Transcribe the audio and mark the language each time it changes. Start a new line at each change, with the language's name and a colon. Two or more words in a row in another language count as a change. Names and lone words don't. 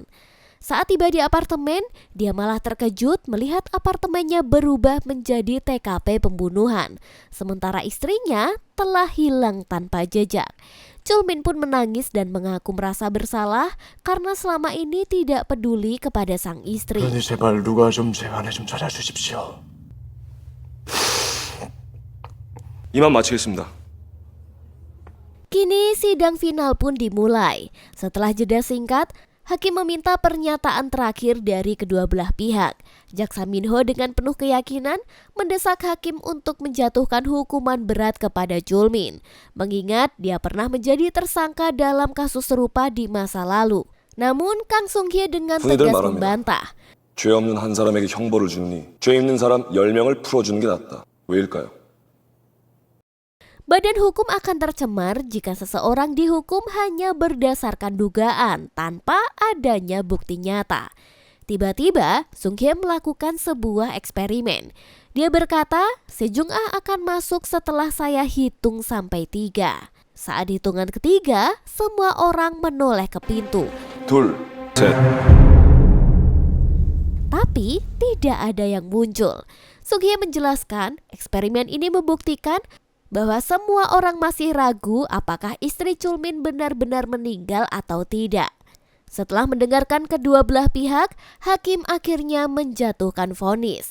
Indonesian: Saat tiba di apartemen, dia malah terkejut melihat apartemennya berubah menjadi TKP pembunuhan. Sementara istrinya telah hilang tanpa jejak. Chul Min pun menangis dan mengaku merasa bersalah karena selama ini tidak peduli kepada sang istri.
Korean: 그러니 제발 누가 좀 제 아내 좀 찾아주십시오. 이만 마치겠습니다.
Indonesian: Kini sidang final pun dimulai. Setelah jeda singkat, hakim meminta pernyataan terakhir dari kedua belah pihak. Jaksa Min Ho dengan penuh keyakinan mendesak hakim untuk menjatuhkan hukuman berat kepada Chul Min, mengingat dia pernah menjadi tersangka dalam kasus serupa di masa lalu. Namun Kang Sung Hye dengan
Korean: 흔히들
Indonesian: tegas
Korean: 말합니다.
Indonesian: membantah.
Korean: 죄 없는 한 사람에게 형벌을 주느니 죄 있는 사람 10명을 풀어주는 게 낫다. 왜일까요?
Indonesian: Badan hukum akan tercemar jika seseorang dihukum hanya berdasarkan dugaan tanpa adanya bukti nyata. Tiba-tiba, Sung Hye melakukan sebuah eksperimen. Dia berkata, Sejung Ah akan masuk setelah saya hitung sampai 3. Saat hitungan ketiga, semua orang menoleh ke pintu.
Korean: 둘, 셋.
Indonesian: Tapi tidak ada yang muncul. Sung Hye menjelaskan, eksperimen ini membuktikan bahwa semua orang masih ragu apakah istri Chul Min benar-benar meninggal atau tidak. Setelah mendengarkan kedua belah pihak, hakim akhirnya menjatuhkan vonis.